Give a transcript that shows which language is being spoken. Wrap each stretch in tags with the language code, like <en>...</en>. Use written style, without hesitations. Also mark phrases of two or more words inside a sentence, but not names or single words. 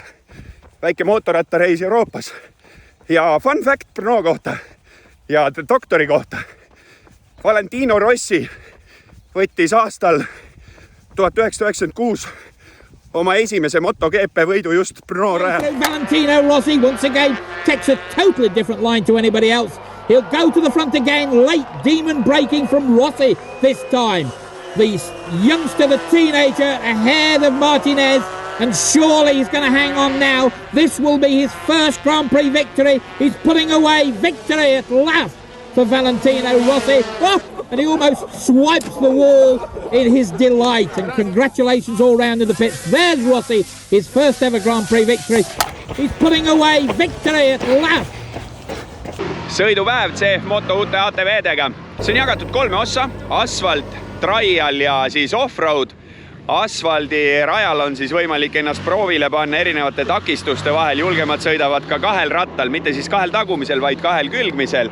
<et>Väike mootorrattareis Euroopas. Ja</et> <en>fun fact</en> <et>Brno kohta ja doktori kohta. Valentino Rossi võttis aastal 1996 oma esimese MotoGP võidu just Brno rajal.</et> <en>Valentino Rossi once again takes a totally different line to anybody else. He'll go to the front again, late demon braking from Rossi this time. The youngster, the teenager ahead of Martinez, and surely he's going to hang on now. This will be his first Grand Prix victory. He's putting away victory at last for Valentino Rossi. Oh! And he almost swipes the wall in his delight. And congratulations all round in the pits. There's Rossi, his first ever Grand Prix victory. He's putting away victory at last.</en> <et>Sõidupäev CF-moto uute ATV-dega. See on jagatud 3 ossa. Asfalt, trial ja siis off-road. Asfaldi rajal on siis võimalik ennast proovile panna erinevate takistuste vahel. Julgemad sõidavad ka 2 rattal, mitte siis 2 tagumisel, vaid 2 külgmisel.</et>